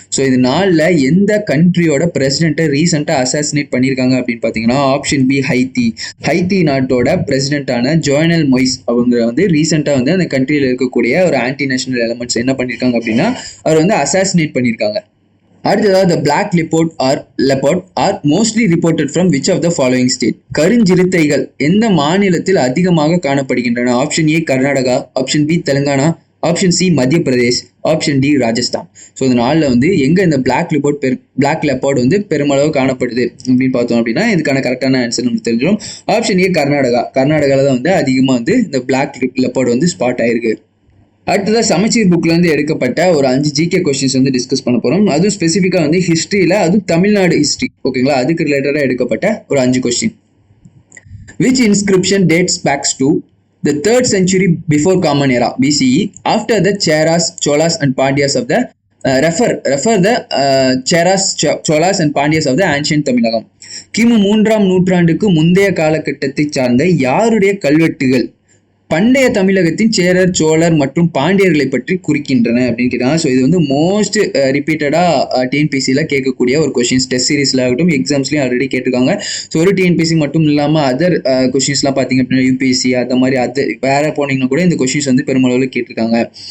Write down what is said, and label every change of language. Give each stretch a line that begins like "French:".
Tamil: So இது 4ல் எந்த கண்ட்ரியோட பிரசிடென்ட்டை ரீசெண்டாக அசாசினேட் பண்ணியிருக்காங்க அப்படின்னு பார்த்தீங்கன்னா ஆப்ஷன் பி ஹைத்தி நாட்டோட பிரசிடென்ட்டான ஜோவனல் மொய்ஸ் அவங்க வந்து ரீசெண்டாக வந்து அந்த கண்ட்ரியில் இருக்கக்கூடிய ஒரு ஆன்டி நேஷனல் எலமெண்ட்ஸ் என்ன பண்ணியிருக்காங்க அப்படின்னா அவர் வந்து அசாசினேட் பண்ணியிருக்காங்க.
English: அடுத்ததாக the black leopard are mostly reported from which of the following state?
Tamil: கருஞ்சிறுத்தைகள் எந்த மாநிலத்தில் அதிகமாக காணப்படுகின்றன? Option A Karnataka, option B Telangana, option C மத்திய Pradesh, option D Rajasthan. So இந்த நாளில் வந்து எங்கே இந்த பிளாக் லெப்பர்ட் வந்து பெருமளவு காணப்படுது அப்படின்னு பார்த்தோம் அப்படின்னா இதுக்கான கரெக்டான ஆன்சர் நமக்கு தெரிஞ்சிடும். ஆப்ஷன் ஏ கர்நாடகாவில் தான் வந்து அதிகமாக வந்து இந்த பிளாக் லெப்பர்ட் வந்து ஸ்பாட் ஆயிருக்கு. அடுத்ததாக சமச்சீர் புக்லேருந்து எடுக்கப்பட்ட ஒரு 5 GK கொஸ்டின்ஸ் வந்து டிஸ்கஸ் பண்ண போகிறோம். அதுவும் ஸ்பெசிஃபிக்காக வந்து ஹிஸ்ட்ரியில், அதுவும் தமிழ்நாடு ஹிஸ்ட்ரி, ஓகேங்களா, அதுக்கு ரிலேட்டடாக எடுக்கப்பட்ட ஒரு 5 question.
English: Which inscription dates back to the 3rd century before Common Era BCE after the Cheras, Cholas and Pandyas of the refer the Cheras, Cholas and Pandyas of the ancient Tamilagam.
Tamil: கிமு 3ஆம் நூற்றாண்டுக்கு முந்தைய காலகட்டத்தை சார்ந்த யாருடைய கல்வெட்டுகள் பண்டைய தமிழகத்தின் சேரர், சோழர் மற்றும் பாண்டியர்களை பற்றி குறிக்கின்றன அப்படின்னு கேட்டாங்க. ஸோ இது வந்து மோஸ்ட் ரிப்பீட்டடாக டிஎன்பிசியில் கேட்கக்கூடிய ஒரு கொஸ்டின்ஸ். டெஸ்ட் சீரீஸில் ஆகட்டும், எக்ஸாம்ஸ்லையும் ஆல்ரெடி கேட்டிருக்காங்க. ஸோ ஒரு டிஎன்பிசி மட்டும் இல்லாமல் அதர் கொஸ்டின்ஸ்லாம் பார்த்தீங்க அப்படின்னா UPSC அந்த மாதிரி வேறு போனீங்கன்னா கூட இந்த கொஸ்டின்ஸ் வந்து பெருமளவில் கேட்டிருக்காங்க.